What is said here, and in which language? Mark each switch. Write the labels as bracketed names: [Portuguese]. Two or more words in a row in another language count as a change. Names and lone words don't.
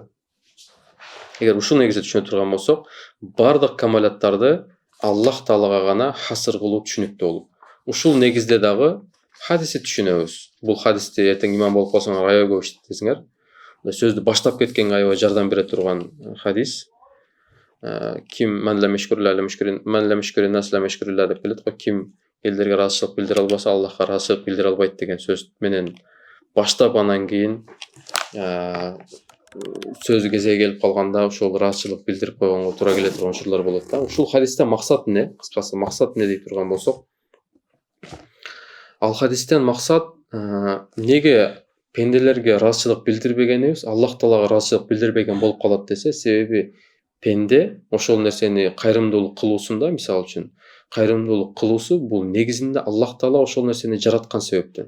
[Kyrgyz] Эгер ушул негизде түшүнө турган болсок, бардык камалаттарды Аллах Таалага гана хасыр кылуу түшүнүктүү болуп. Ушул негизде дагы хадисти түшүнөбүз. Бул хадисти эртең имам болуп калсаңар аябай көп иштетесиңер. Сөздү баштап кеткенге аябай жардам бере турган хадис. [Arabic] Ким من لم يشكر الناس لم يشكر الله [Kyrgyz] деп келет го. Ким элдерге ыраазычылык билдире албаса, Аллахка ыраазычылык билдире албайт деген сөз менен баштап анан кийин сөз кезеги келип калганда ошол ыраазычылык билдирип койгонго туура келе турган учурлар болот да. Ушул хадисте максат эмне? Кыскасы максат эмне дей турган болсок, ал хадистен максат неге пенделерге ыраазычылык билдирбегенибиз Аллах Таалага ыраазычылык билдирбеген болуп калат десе, себеби пенде ошол нерсени кайрымдуулук кылуусунда, мисалы үчүн, кайрымдуулук кылуусу бул негизинде Аллах Таала ошол нерсени жараткан себептен.